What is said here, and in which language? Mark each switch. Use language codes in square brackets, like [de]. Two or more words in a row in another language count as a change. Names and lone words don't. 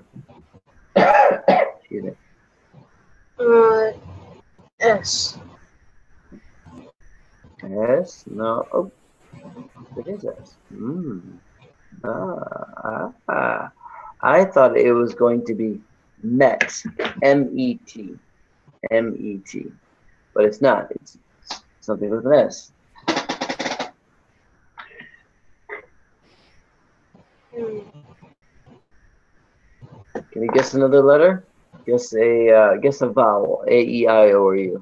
[en] Excuse me. S. S? No. Oh, it is S. I thought it was going to be Met. M-E-T. M-E-T. But it's not. It's something with an S. Can you guess another letter? Guess a vowel. A, E, I, O, or U.